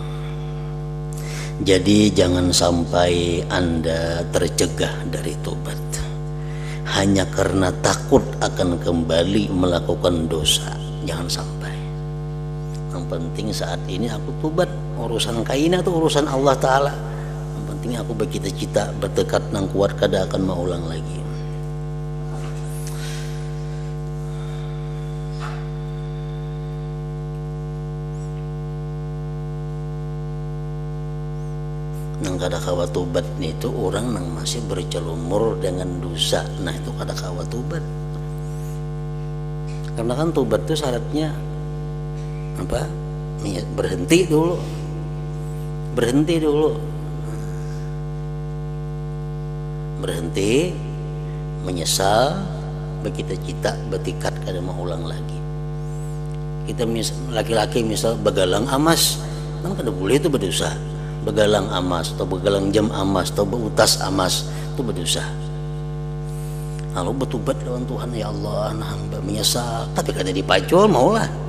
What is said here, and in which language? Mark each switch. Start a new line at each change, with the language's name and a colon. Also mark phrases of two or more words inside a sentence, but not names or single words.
Indonesian: Jadi jangan sampai Anda tercegah dari tobat hanya karena takut akan kembali melakukan dosa. Jangan sampai. Yang penting saat ini aku tobat. Urusan kaina itu urusan Allah Ta'ala. Yang penting aku bercita-cita, bertekad nang kuat kada akan mengulang lagi.
Banjar: Nang kada kawa
Indonesian: tobat itu orang nang masih bercelumur dengan dosa. Nah itu
Banjar: kada kawa
Indonesian: tobat. Karena kan tobat itu syaratnya apa? Berhenti dulu. Berhenti dulu. Berhenti, menyesal, bercita-cita, bertekad kada mau ulang lagi. Kita laki-laki misal begalang emas, kan kada boleh itu berdosa. Begalang emas atau begalang jam emas atau berutas emas itu berdosa. Lalu bertobat lawan Tuhan, ya Allah, nah hamba menyesal, tapi
Banjar: kada dipacul maulah.